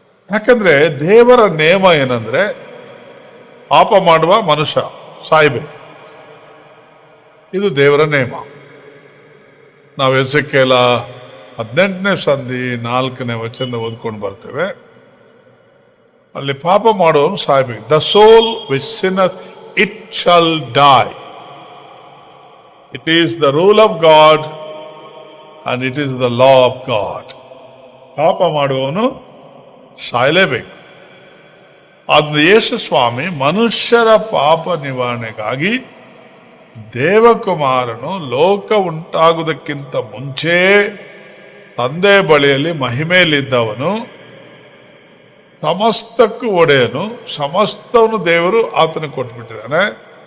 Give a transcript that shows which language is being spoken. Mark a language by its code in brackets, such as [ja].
[kn] ಯಾಕಂದ್ರೆ ದೇವರ ನೇಮ ಏನಂದ್ರೆ ಪಾಪ ಮಾಡುವ ಮನುಷ್ಯ ಸಾಯ್ಬೇಕು. ಇದು ದೇವರ ನೇಮ. ನಾವು ಎಸೆಕೇಲ 18ನೇ ಸಂಧಿ 4ನೇ ವಚನ ಓದ್ಕೊಂಡು ಬರ್ತೇವೆ. ಅಲ್ಲಿ ಪಾಪ ಮಾಡುವವನು ಸಾಯ್ಬೇಕು. [en] The soul which sinneth it shall die. It is the rule of God and it is the law of God. [kn] ಪಾಪ ಮಾಡುವವನು ಸಾಯಲೇಬೇಕು. ಆದ್ರೆ ಯೇಸು ಸ್ವಾಮಿ ಮನುಷ್ಯರ ಪಾಪ ನಿವಾರಣೆಗಾಗಿ ದೇವಕುಮಾರನು ಲೋಕ ಉಂಟಾಗುವುದಕ್ಕಿಂತ ಮುಂಚೆ ತಂದೆ ಬಳಿಯಲ್ಲಿ ಮಹಿಮೆಯಲ್ಲಿದ್ದವನು, ಸಮಸ್ತಕ್ಕೂ ಒಡೆಯನು, ಸಮಸ್ತವನು ದೇವರು ಆತನಿಗೆ ಕೊಟ್ಬಿಟ್ಟಿದ್ದಾನೆ.